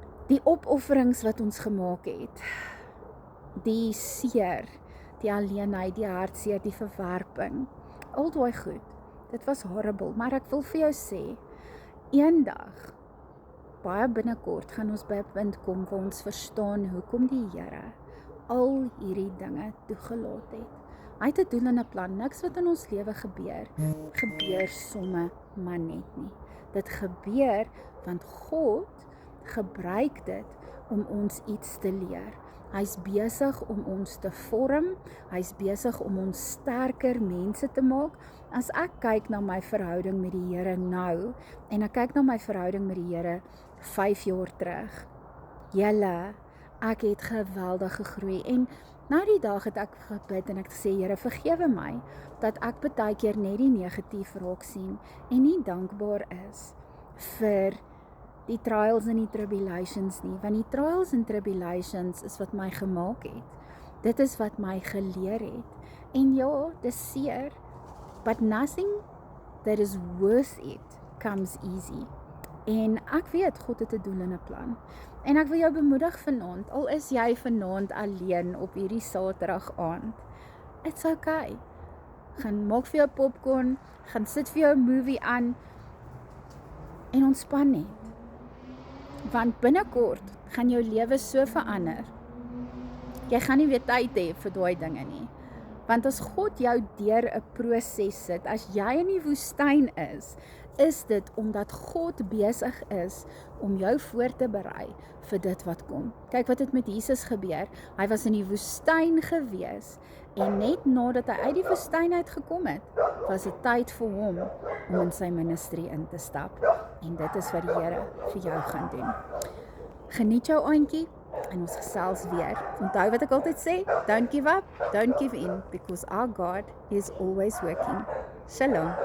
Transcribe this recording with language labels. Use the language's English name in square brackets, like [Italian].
[Afrikaans] Die opofferings wat ons gemaak het, die seer, die alleenheid, die hartseer, die verwerping, al daai goed, dit was horrible, maar ek wil vir jou sê, eendag, baie binnekort, gaan ons by 'n punt kom waar ons verstaan hoekom die Here al hierdie dinge toegelaat het. Hy het 'n doel en 'n plan, niks wat in ons lewe gebeur somme maar net nie. Dit gebeur, want God gebruik dit om ons iets te leer. Hy's besig om ons te vorm, hy's besig om ons sterker mense te maak. As ek kyk na my verhouding met die Here nou, en ek kyk na my verhouding met die Here 5 jaar terug, julle, ek het geweldig gegroei, en na die dag het ek gebid en ek sê, Here, vergewe my, dat ek baie keer net die negatief raak sien, en nie dankbaar is vir die trials en die tribulations nie, want die trials en tribulations is wat my gemaak het. Dit is wat my geleer het. En ja, dis seer, [English] but nothing that is worth it comes easy. [Afrikaans] En ek weet, God het 'n doel en 'n plan. En ek wil jou bemoedig vanaand, al is jy vanaand alleen op hierdie Saterdag aand, [English] it's okay. [Afrikaans] Gaan maak vir jou popcorn, gaan sit vir jou 'n movie aan, en ontspan net. Want binnekort gaan jou lewe so verander. Jy gaan nie weer tyd hê vir daai dinge nie. Want as God jou deur 'n proses sit, as jy in die woestyn is dit omdat God besig is om jou voor te berei vir dit wat kom. Kyk wat het met Jesus gebeur. Hy was in die woestyn gewees En net nadat hy uit die woestyn uitgekom het, was dit tyd vir hom om in sy ministerie in te stap. En dit is wat die Here vir jou gaan doen. Geniet jou aandjie en ons gesels weer. Onthou wat ek altyd sê, [English] don't give up, don't give in, because our God is always working. Shalom.